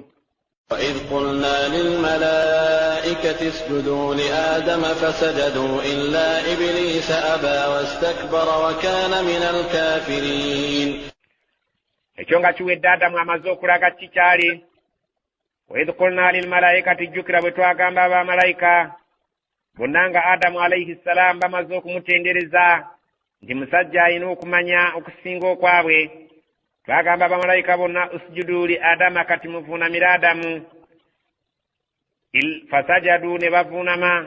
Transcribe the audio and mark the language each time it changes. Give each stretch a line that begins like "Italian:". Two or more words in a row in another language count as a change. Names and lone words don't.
Arabic: وإذ قلنا للملائكة اسجدوا لآدم فسجدوا إلا إبليس أبى واستكبر وكان من الكافرين.
Ganda: ekyo nga kiwedde Adamu amaze okulaga kikyali.
Arabic: وإذ قلنا للملائكة
Ganda: jjukira bwe twagamba abamalayika bonna nga Adamu
Arabic: عليه السلام
Ganda: bamaze okumutendereza nti musajja alina okumanya okusinga okwabwe. Twagamba abamalayika bonna
Arabic: اسجدوا لآدم
Ganda: kati muvuunamira Adamu. Fasajadu ne bavuunama.